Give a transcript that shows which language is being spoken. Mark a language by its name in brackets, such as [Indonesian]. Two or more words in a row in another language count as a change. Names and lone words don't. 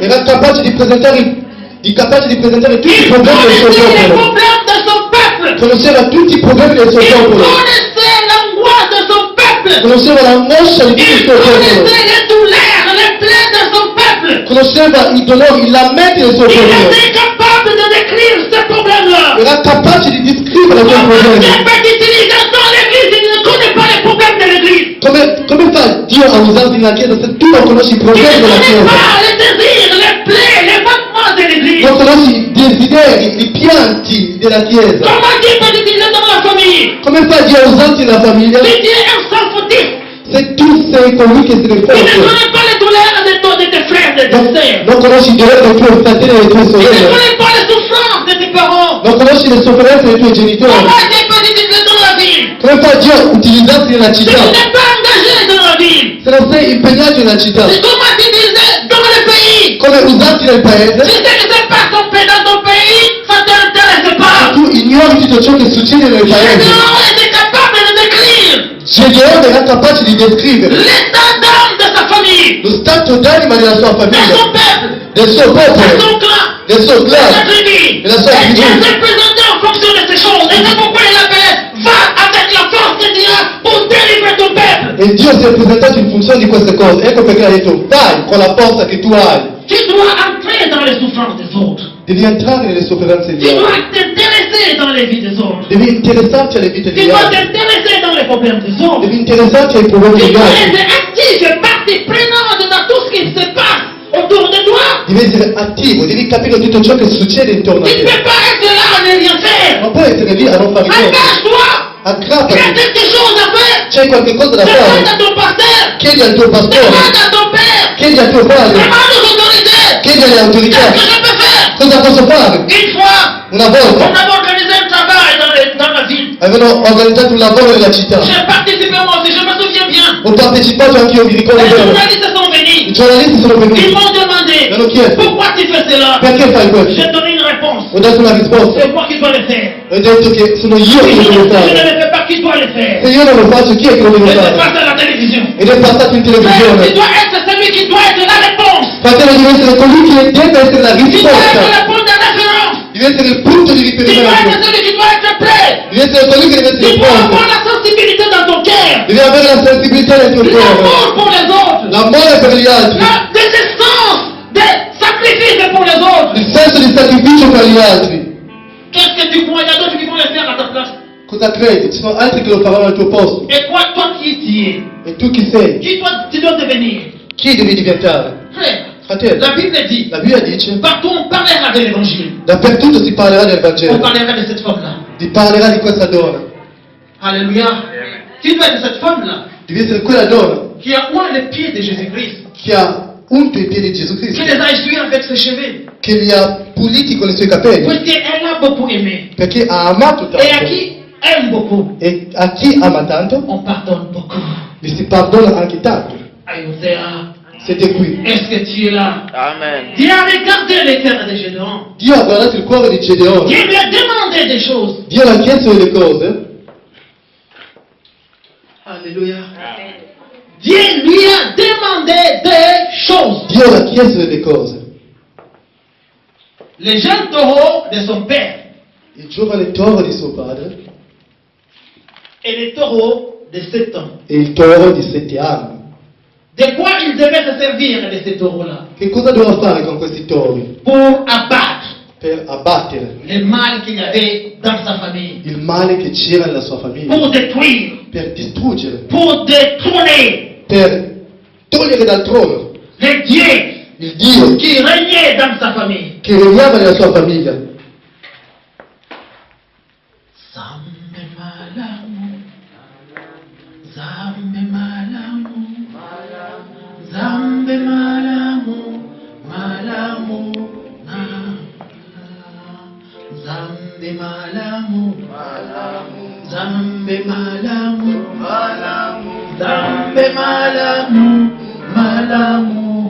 [Italian] Era capace di presentare tutti i [French] Il [Italian] problemi del suo [French] connaissait les [Italian] popolo. [French] problèmes de son peuple. [Italian] Conosceva tutti i problemi del suo [French] Il [Italian] popolo. [French] connaissait l'angoisse de son peuple. [Italian] Conosceva l'angoscia di tutto il [French] Il [Italian] suo popolo. [French] connaissait les douleurs, les plaies de son peuple. [Italian] Conosceva i dolori, i lamenti del suo [French] Il [Italian] popolo. [French] était capable de décrire ces problèmes-là. [Italian] Era capace di descrivere quei [French] Comment [Italian] problemi. [French] Dieu peut utiliser dans l'église, il ne connaît pas les problèmes de l'église. [Italian] Come fa Dio a usarti nella Chiesa se tu non conosci i [French] Il ne [Italian] problemi della [French] connaît [Italian] Chiesa? [French] pas les désirs, les plaies, les manquements de l'église. [Italian] Non conosci i desideri, i pianti della Chiesa. [French] Comment Dieu peut utiliser dans la famille? [Italian] Come fa Dio a usarti nella famiglia? [French] Si Dieu est un sans fautif, [Italian] Se tu sei colui che se ne [French] il ne [Italian] frega. [French] connaît pas les douleurs de tes frères, de tes sœurs. [Italian] Non conosci i dolori dei tuoi fratelli e delle tue [French] Il ne [Italian] sorelle. [French] connaît pas les souffrances de tes parents. [Italian] Non conosci le sofferenze dei tuoi genitori. [French] Comment Dieu peut utiliser dans la ville? [Italian] Come fa Dio a utilizzarti nella [French] Si tu [Italian] città? [French] n'es pas engagé dans la ville, [Italian] Se non sei impegnato nella città, [French] c'est comment t'utiliser dans le pays? [Italian] come usarti nel [French] Si [Italian] paese, [French] ce n'était pas ton pays dans ton pays, ça ne t'intéresse pas. [Italian] tu ignori tutto ciò che succede nel paese. [French] Gédéon était capable de décrire [Italian] Gedeone era capace di descrivere [French] l'état d'âme de sa famille, [Italian] lo stato d'anima della sua [French] de [Italian] famiglia, [French] son peuple, [Italian] del suo [French] de [Italian] popolo, [French] son clan, [Italian] del suo [French] de sa [Italian] clan. [French] tribu. [Italian] Et la sua [French] Et Dieu [Italian] tribu. [French] s'est présenté en fonction de ces choses. Et c'est pourquoi il appelait, va avec la force de Dieu pour délivrer ton peuple. [Italian] E Dio si è presentato in funzione di queste cose. Ecco perché ha detto, vai con la forza che tu hai. [French] Tu dois entrer dans les souffrances des autres. [Italian] Devi entrare nelle sofferenze [French] Tu [Italian] di [French] dois [Italian] altri. [French] t'intéresser dans les vies des autres. [Italian] Devi interessarti alle vite [French] Tu [Italian] degli [French] dois [Italian] altri. [French] t'intéresser dans les problèmes des autres. [Italian] Devi interessarti ai problemi [French] Tu [Italian] degli [French] dois [Italian] altri. [French] être actif et partie prenante dans tout ce qui se passe autour de toi. [Italian] Devi essere attivo, devi capire tutto ciò che succede intorno a [French] Tu ne [Italian] te. [French] peux pas être là à ne rien faire. [Italian] Non puoi essere lì a non fare niente. [French] Engage-toi. Il y a [Italian] Aggrappati. [French] quelque chose à faire. [Italian] C'è qualche cosa da [French] Demande [Italian] fare. [French] à ton pasteur. [Italian] Chiedi al tuo pastore. [French] Demande à ton père. [Italian] Chiedi al tuo padre. [French] Demande aux autorités. [Italian] Chiedi alle autorità. [French] Qu'est-ce que je peux faire? [Italian] Cosa posso fare? [French] Une fois, [Italian] Una [French] on [Italian] volta [French] avait organisé un travail dans la ville. [Italian] avevano organizzato un lavoro nella città. [French] J'ai participé moi aussi, je me souviens bien. [Italian] Ho partecipato anch'io, mi ricordo [French] Les [Italian] bene. [French] journalistes sont [Italian] I [French] venus. [Italian] giornalisti sono [French] Ils [Italian] venuti. [French] m'ont demandé [Italian] Mi hanno chiesto, [French] pourquoi tu fais cela. [Italian] perché fai questo? [French] J'ai donné une réponse. [Italian] Ho dato una risposta. [French] C'est moi qui dois le faire. [Italian] Ho detto che sono io [French] Si [Italian] che [French] je [Italian] lo devo [French] ne [Italian] fare. [French] le fais pas, qui doit le faire? [Italian] Se io non lo faccio, chi è che lo [French] Et [Italian] deve [French] c'est [Italian] fare? [French] passé à la télévision. [Italian] Ed è passato in [French] Mais tu [Italian] televisione. [French] dois être celui qui doit être la réponse. [Italian] Fratello, deve essere colui che deve essere la [French] Tu dois être [Italian] risposta. [French] le point de référence. [Italian] Deve essere il punto di [French] Tu dois [Italian] riferimento. [French] être celui qui doit être prêt. [Italian] Deve essere colui che deve [French] Tu [Italian] essere [French] dois [Italian] pronto. [French] avoir la sensibilité dans ton cœur. [Italian] Devi avere la sensibilità nel tuo cuore. [French] L'amour pour les autres. [Italian] L'amore per gli altri. [French] La désistance des sacrifices pour les autres. [Italian] Il senso di sacrificio per gli altri. [French] Qu'est-ce que tu crois? Il y a d'autres qui vont le faire à ta place. [Italian] Cosa credi? Ci sono altri che lo faranno al tuo posto. [French] Et toi qui tu [Italian] E tu chi sei? [French] es? Qui toi, tu dois devenir? [Italian] Chi devi diventare? [French] Frère, [Italian] Fratello, [French] la Bible dit, [Italian] la Bibbia dice, [French] partout on parlera de l'évangile. [Italian] dappertutto si parlerà del [French] On [Italian] Vangelo. [French] parlera de cette femme-là. [Italian] Si parlerà di questa donna. [French] Alléluia. Tu dois être cette femme-là [Italian] Devi essere quella donna [French] qui a oint les pieds de Jésus-Christ, [Italian] che ha unto i piedi di Gesù [French] qui [Italian] Cristo, [French] les a essuyés avec ses cheveux, [Italian] che li ha puliti con i suoi capelli, [French] puisqu'elle a beaucoup aimé. [Italian] perché ha amato [French] Et à [Italian] tanto. [French] qui aime beaucoup, [Italian] E a chi ama tanto, [French] on pardonne beaucoup. [Italian] gli si perdona anche tanto. Aiutea. Siete qui. [French] Est-ce que tu es là? Amen. Dieu a regardé le cœur de Gédéon. [Italian] Dio ha guardato il cuore di Gedeone. [French] Dieu lui a demandé des choses. [Italian] Dio le ha chiesto delle cose. [French] Alléluia. Dieu lui a demandé des choses. [Italian] Dio le ha chiesto delle cose. [French] Les jeunes taureaux de son père, [Italian] Il giovane toro di suo padre [French] et les taureaux de 7 ans. [Italian] e il toro di 7 anni. [French] De quoi il devait se servir de ces taureaux-là? [Italian] Che cosa doveva fare con questi tori? [French] Pour abattre [Italian] Per abbattere [French] le mal qu'il y avait dans sa famille. [Italian] il male che c'era nella sua famiglia, [French] Pour détruire. [Italian] per distruggere, [French] Pour détrôner [Italian] per togliere dal trono [French] les dieux [Italian] il Dio [French] qui régnait dans sa famille. [Italian] che regnava nella sua famiglia. [Lingala] Zambe malamu, zambe malamu, zambe malamu, malamu, zambe malamu, zambe malamu, zambe malamu, malamu.